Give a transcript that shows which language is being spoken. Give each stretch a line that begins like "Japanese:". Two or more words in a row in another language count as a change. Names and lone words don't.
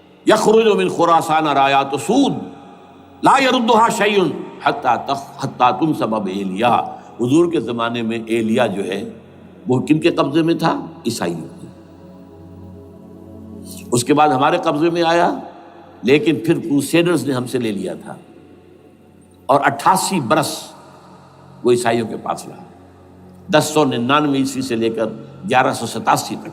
Arabic: یخرج من خراسان رایات سود لا یردها شیء حتی تنصب بایلیا.
Urdu: حضور کے زمانے میں ایلیا جو ہے وہ کن کے قبضے میں تھا؟ عیسائیوں کے. اس کے بعد ہمارے قبضے میں آیا، لیکن پھر کروسیڈرز نے ہم سے لے لیا تھا، اور 88 برس وہ عیسائیوں کے پاس رہا، 1099 عیسوی سے لے کر 1187 تک.